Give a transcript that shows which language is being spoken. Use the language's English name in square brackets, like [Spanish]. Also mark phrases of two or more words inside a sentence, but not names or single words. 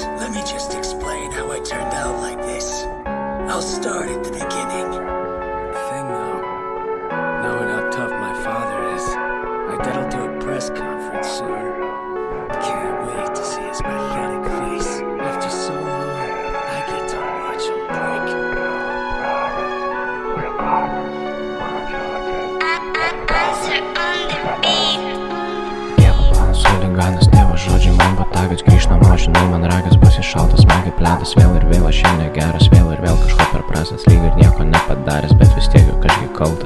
[English] Let me just explain how I turned out like this. I'll start at the beginning. Thing though, knowing how tough my father is, I bet I'll do a press conference soon. Can't wait to see his pathetic face. After so long, I get to watch him break. [Lithuanian] Chuliganas, tėvo žodžiai man botagas, grįž namo, žinai, man ragas bus iššaltas, man kaip ledas, vėl ir vėl aš šiandien geras, vėl ir vėl kažko per prastas, lyg ir nieko nepadaręs, bet vis tiek jau kažkiek kaltas.